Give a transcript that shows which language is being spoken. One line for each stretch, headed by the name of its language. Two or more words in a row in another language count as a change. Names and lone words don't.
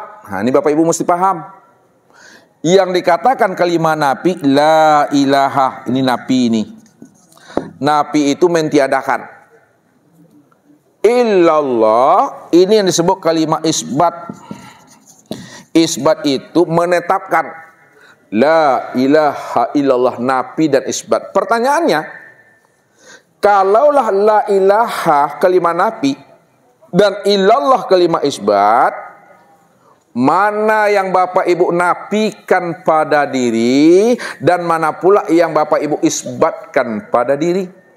Indonesian: Ini Bapak Ibu mesti paham. Yang dikatakan kalimah nafi,
Arabic: لا إله,
Indonesian: ini nafi ini. Nafi itu mentiadakan. Illallah, ini yang disebut kalimah isbat. Isbat itu menetapkan.
Arabic: لا إله إلا الله,
Indonesian: nafi dan isbat. Pertanyaannya, kalaulah
Arabic: لا إله
Indonesian: kalimah nafi dan illallah kalimah isbat, mana yang Bapak Ibu nafikan pada diri dan mana pula yang Bapak Ibu isbatkan pada diri?